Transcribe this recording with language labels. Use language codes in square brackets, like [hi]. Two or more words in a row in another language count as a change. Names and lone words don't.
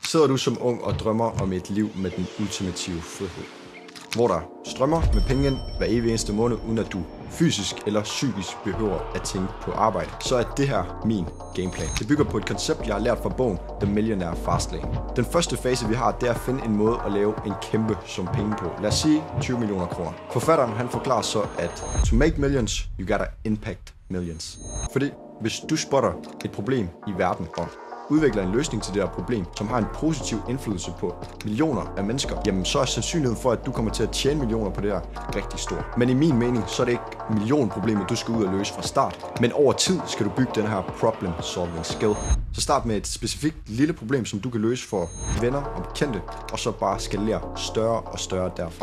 [da] Sidder du som ung og drømmer om et liv med den ultimative frihed, hvor der strømmer med penge ind hver evig eneste måned, uden at du fysisk eller psykisk behøver at tænke på arbejde, så er det her min gameplan. Det bygger på et koncept, jeg har lært fra bogen The Millionaire Fastlane. Den første fase, vi har, det er at finde en måde at lave en kæmpe sum penge på. Lad os sige 20 millioner kroner. Forfatteren han forklarer så, at [en] to make millions, you gotta impact millions. [da] Fordi hvis du spotter et problem i verden og udvikler en løsning til det her problem, som har en positiv indflydelse på millioner af mennesker, jamen så er sandsynligheden for, at du kommer til at tjene millioner på det her rigtig stor. Men i min mening, så er det ikke millionproblemet, du skal ud og løse fra start. Men over tid skal du bygge den her [en] problem solving skill. [da] Så start med et specifikt lille problem, som du kan løse for venner og bekendte, og så bare skalere større og større derfra.